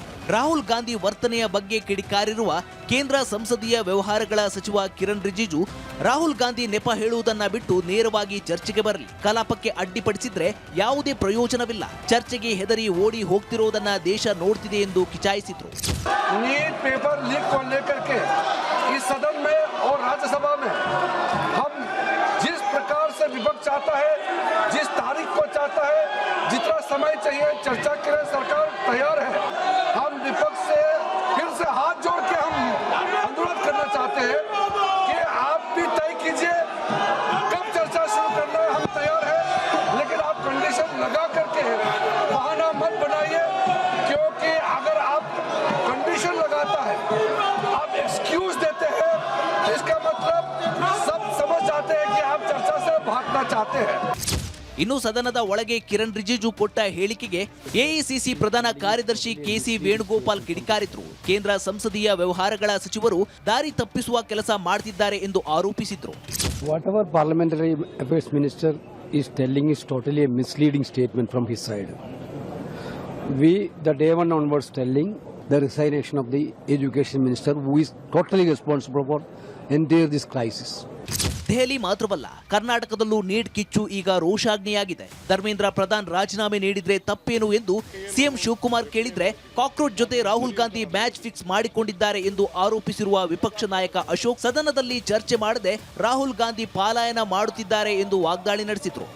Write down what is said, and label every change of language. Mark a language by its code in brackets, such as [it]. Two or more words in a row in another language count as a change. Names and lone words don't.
[kn] ರಾಹುಲ್ ಗಾಂಧಿ ವರ್ತನೆಯ ಬಗ್ಗೆ ಕಿಡಿಕಾರಿರುವ ಕೇಂದ್ರ ಸಂಸದೀಯ ವ್ಯವಹಾರಗಳ ಸಚಿವ ಕಿರಣ್ ರಿಜಿಜು, ರಾಹುಲ್ ಗಾಂಧಿ ನೆಪ ಹೇಳುವುದನ್ನ ಬಿಟ್ಟು ನೇರವಾಗಿ ಚರ್ಚೆಗೆ ಬರಲಿ, ಕಲಾಪಕ್ಕೆ ಅಡ್ಡಿಪಡಿಸಿದ್ರೆ ಯಾವುದೇ ಪ್ರಯೋಜನವಿಲ್ಲ, ಚರ್ಚೆಗೆ ಹೆದರಿ ಓಡಿ ಹೋಗ್ತಿರೋದನ್ನ ದೇಶ ನೋಡ್ತಿದೆ ಎಂದು ಕಿಚಾಯಿಸಿದ್ರು. [en] NEET paper leak [hi] को लेकर के इस सदन में और राज्यसभा में हम जिस प्रकार से विपक्ष चाहता है, जिस तारीख को चाहता है, जितना समय चाहिए चर्चा के लिए सरकार तैयार है. हम विपक्ष से फिर से हाथ जोड़ के हम अनुरोध करना चाहते हैं कि आप भी तय कीजिए कब चर्चा शुरू करना है. हम तैयार हैं, लेकिन आप कंडीशन लगा करके बहाना मत बनाइए, क्योंकि अगर आप कंडीशन लगाता है, आप एक्सक्यूज देते हैं, इसका मतलब सब समझ जाते हैं कि आप चर्चा से भागना चाहते हैं. [kn] ಇನ್ನು ಸದನದ ಒಳಗೆ ಕಿರಣ್ ರಿಜಿಜು ಕೊಟ್ಟ ಹೇಳಿಕೆಗೆ ಎಐಸಿಸಿ ಪ್ರಧಾನ ಕಾರ್ಯದರ್ಶಿ ಕೆಸಿ ವೇಣುಗೋಪಾಲ್ ಕಿಡಿಕಾರಿದ್ರು. ಕೇಂದ್ರ ಸಂಸದೀಯ ವ್ಯವಹಾರಗಳ ಸಚಿವರು ದಾರಿ ತಪ್ಪಿಸುವ ಕೆಲಸ ಮಾಡ್ತಿದ್ದಾರೆ ಎಂದು ಆರೋಪಿಸಿದ್ರು. [en] Whatever parliamentary affairs minister is telling is totally a misleading statement from his side. We, the day one onwards, telling the resignation of the education minister, who is totally responsible for entire this crisis. [kn] ದೆಹಲಿ ಮಾತ್ರವಲ್ಲ, ಕರ್ನಾಟಕದಲ್ಲೂ ನೀಟ್ ಕಿಚ್ಚು ಈಗ ರೋಷಾಗ್ನಿಯಾಗಿದೆ. ಧರ್ಮೇಂದ್ರ ಪ್ರಧಾನ್ ರಾಜೀನಾಮೆ ನೀಡಿದ್ರೆ ತಪ್ಪೇನು ಎಂದು ಸಿಎಂ ಶಿವಕುಮಾರ್ ಕೇಳಿದ್ರೆ, ಕಾಕ್ರೋಚ್ ಜೊತೆ ರಾಹುಲ್ ಗಾಂಧಿ ಮ್ಯಾಚ್ ಫಿಕ್ಸ್ ಮಾಡಿಕೊಂಡಿದ್ದಾರೆ ಎಂದು ಆರೋಪಿಸಿರುವ ವಿಪಕ್ಷ ನಾಯಕ ಅಶೋಕ್ ಸದನದಲ್ಲಿ ಚರ್ಚೆ ಮಾಡದೆ ರಾಹುಲ್ ಗಾಂಧಿ ಪಲಾಯನ ಮಾಡುತ್ತಿದ್ದಾರೆ ಎಂದು ವಾಗ್ದಾಳಿ ನಡೆಸಿದ್ರು.